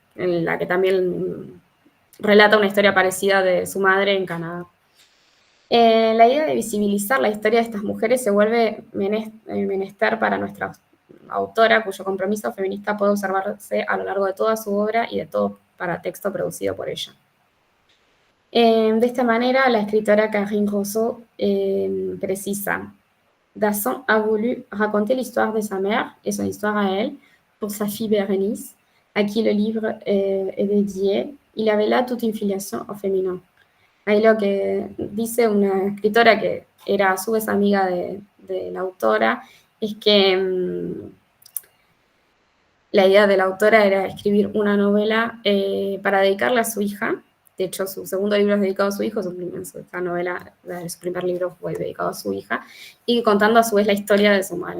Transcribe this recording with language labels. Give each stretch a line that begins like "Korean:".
Spanish: en la que también relata una historia parecida de su madre en Canadá. La idea de visibilizar la historia de estas mujeres se vuelve menester para nuestra autora, cuyo compromiso feminista puede observarse a lo largo de toda su obra y de todo paratexto producido por ella. De esta manera, la escritora Karine Rousseau precisa:
French: Dasson a voulu raconter l'histoire de sa mère et son histoire à elle pour sa fille Bérénice, à qui le livre est dédié. Il avait là toute une filiation au féminin.
Spanish: Ahí lo que dice una escritora que era a su vez amiga de la autora es que la idea de la autora era escribir una novela para dedicarla a su hija. De hecho, su segundo libro es dedicado a su hijo, esta novela, su primer libro fue dedicado a su hija, y contando a su vez la historia de su madre.